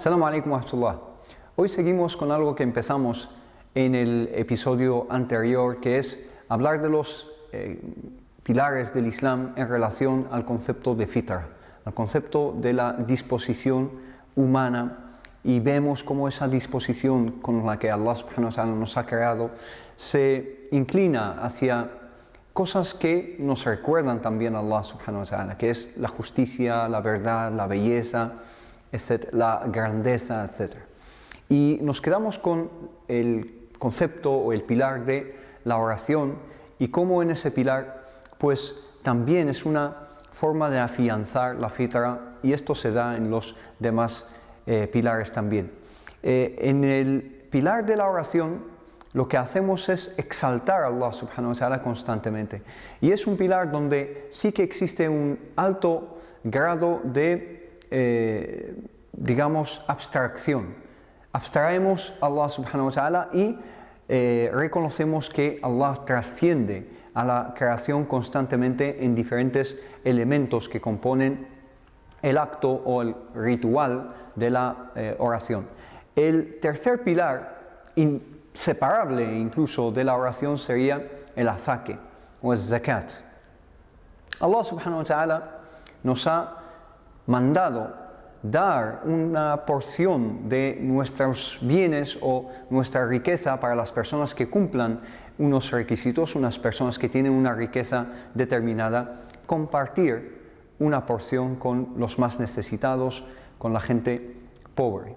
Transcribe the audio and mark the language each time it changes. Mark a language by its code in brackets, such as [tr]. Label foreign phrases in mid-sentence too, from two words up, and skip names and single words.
[ar] عليكم ورحمة الله. [es] Hoy seguimos con algo que empezamos en el episodio anterior, que es hablar de los pilares del Islam en relación al concepto de fitra, al concepto de la disposición humana, y vemos cómo esa disposición con la que Allah [ar] سبحانه وتعالى [es] nos ha creado se inclina hacia cosas que nos recuerdan también a Allah [ar] سبحانه وتعالى, [es] que es la justicia, la verdad, la belleza, la grandeza, etc. Y nos quedamos con el concepto o el pilar de la oración y cómo en ese pilar pues también es una forma de afianzar la fitra, y esto se da en los demás pilares también. En el pilar de la oración lo que hacemos es exaltar a Allah [ar] سبحانه وتعالى [es] constantemente, y es un pilar donde sí que existe un alto grado de abstracción. Abstraemos a Allah [ar] سبحانه وتعالى [es] y reconocemos que Allah trasciende a la creación constantemente en diferentes elementos que componen el acto o el ritual de la oración. El tercer pilar, inseparable incluso de la oración, sería el azaque o el zakat. Allah [ar] سبحانه وتعالى [es] nos ha mandado dar una porción de nuestros bienes o nuestra riqueza para las personas que cumplan unos requisitos, unas personas que tienen una riqueza determinada, compartir una porción con los más necesitados, con la gente pobre.